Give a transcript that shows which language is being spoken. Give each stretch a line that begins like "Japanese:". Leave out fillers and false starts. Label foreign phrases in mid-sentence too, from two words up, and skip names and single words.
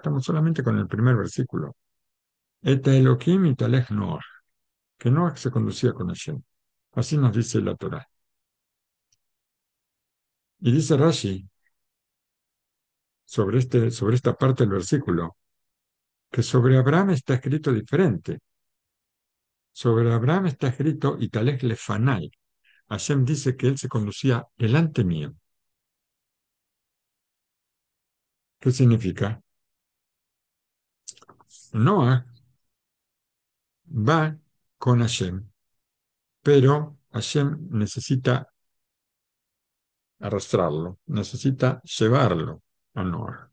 Spanish: Estamos solamente con el primer versículo.
Hebrew: את האלהים התהלך נח,
Spanish: que Noah se conducía con Hashem. Así nos dice la Torá. Y dice Rashi sobre esta parte del versículo, que sobre Abraham está escrito diferente. Sobre Abraham está escrito
Hebrew: התהלך לפני.
Spanish: Hashem dice que él se conducía delante mío. ¿Qué significa? Noah va con Hashem, pero Hashem necesita arrastrarlo, necesita llevarlo a Noah.